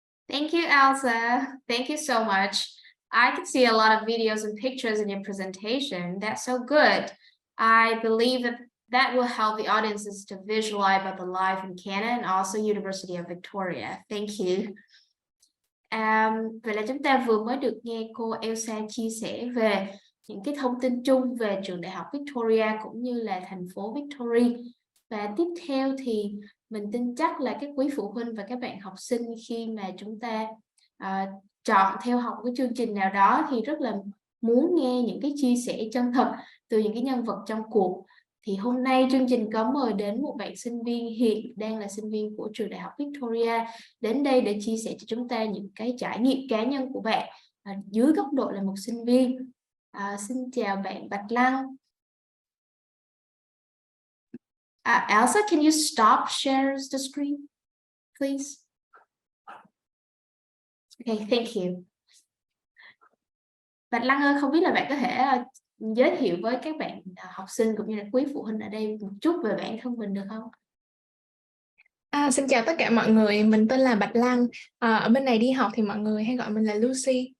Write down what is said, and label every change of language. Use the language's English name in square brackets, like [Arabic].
[English] Thank you, Elsa. Thank you so much. I can see a lot of videos and pictures in your presentation. That's so good. I believe that will help the audiences to visualize about the life in Canada and also University of Victoria. Thank you. [Vietnamese] Vậy là chúng ta vừa mới được nghe cô Elsa chia sẻ về những cái thông tin chung về trường đại học Victoria cũng như là thành phố Victoria. Và tiếp theo thì mình tin chắc là các quý phụ huynh và các bạn học sinh khi mà chúng ta chọn theo học cái chương trình nào đó thì rất là muốn nghe những cái chia sẻ chân thật từ những cái nhân vật trong cuộc. Thì hôm nay chương trình có mời đến một bạn sinh viên hiện đang là sinh viên của trường đại học Victoria đến đây để chia sẻ cho chúng ta những cái trải nghiệm cá nhân của bạn dưới góc độ là một sinh viên. Xin chào bạn Bạch Lăng. [English] Elsa, can you stop share the screen, please? Okay, thank you. [Vietnamese] Bạch Lăng ơi, không biết là bạn có thể giới thiệu với các bạn học sinh cũng như là quý phụ huynh ở đây một chút về bản thân mình được không? Xin chào tất cả mọi người, mình tên là Bạch Lăng. Ở bên này đi học thì mọi người hay gọi mình là Lucy.